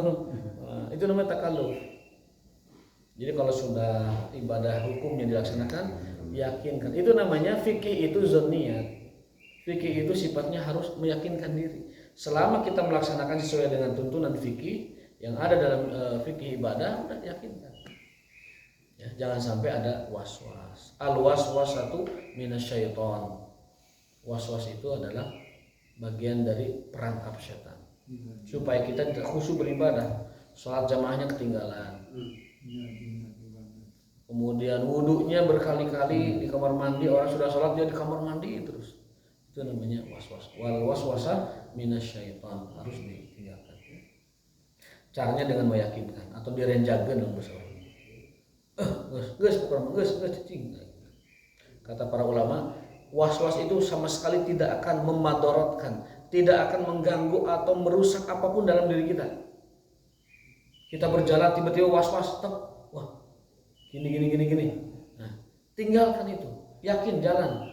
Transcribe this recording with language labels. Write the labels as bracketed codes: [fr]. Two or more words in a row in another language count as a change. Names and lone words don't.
[id] Nah, itu namanya takaluf. Jadi kalau sudah ibadah hukumnya dilaksanakan, yakinkan. Itu namanya fikih itu zoniyat. Fikih itu sifatnya harus meyakinkan diri. Selama kita melaksanakan sesuai dengan tuntunan fikih yang ada dalam fikih ibadah, udah yakinkan. Ya, jangan sampai ada was-was. [ar] الوسوسة من الشيطان. [id] Was-was itu adalah bagian dari perangkap setan. Supaya kita tidak khusyuk beribadah. Sholat jamaahnya ketinggalan. Kemudian wudhunya berkali-kali di kamar mandi, orang sudah sholat dia di kamar mandi terus. Itu namanya was-was. [ar] والوسوسة من الشيطان, [id] harus ditinggalkan. Caranya dengan meyakinkan atau direnjageun dalam bahasa Arab. [su] Geus cicing. [id] Kata para ulama, was-was itu sama sekali tidak akan memadorotkan, tidak akan mengganggu atau merusak apapun dalam diri kita. Kita berjalan tiba-tiba was-was, wah, gini. Nah, tinggalkan itu, yakin jalan.